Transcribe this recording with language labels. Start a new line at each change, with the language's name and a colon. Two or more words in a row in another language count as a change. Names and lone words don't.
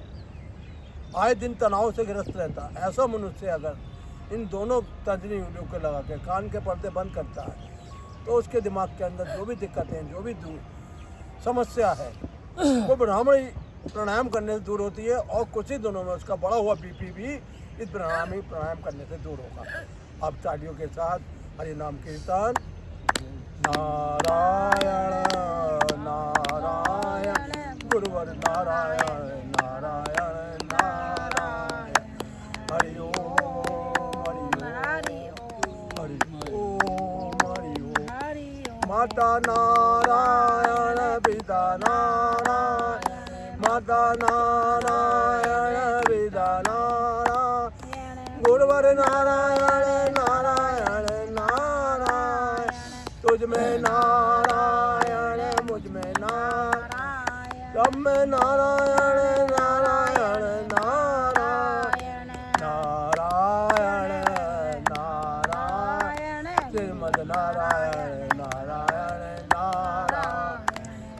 Hindi: है, आए दिन तनाव से ग्रस्त रहता है, ऐसा मनुष्य अगर इन दोनों तर्जनी उंगलियों को लगा के कान के पर्दे बंद करता है तो उसके दिमाग के अंदर जो भी दिक्कतें, जो भी समस्या है, वो ब्राह्मणी प्राणायाम करने से दूर होती है और कुछ ही दिनों में उसका बढ़ा हुआ बीपी भी इस प्राणायाम करने से दूर होगा। अब तालियों के साथ हरि नाम कीर्तन। नारायण नारायण गुरुवर नारायण नारायण नारायण हरि ओम हरि ओम हरि ओम। माता नारायण पिता नारायण, माता नारायण पिता नारायण, गुरुवर नारायण नारायण नारायण, तुझ में नारायण मुझ में नारायण, सब में नारायण नारायण नारायण नारायण नारायण, श्रीमद नारायण नारायण नारायण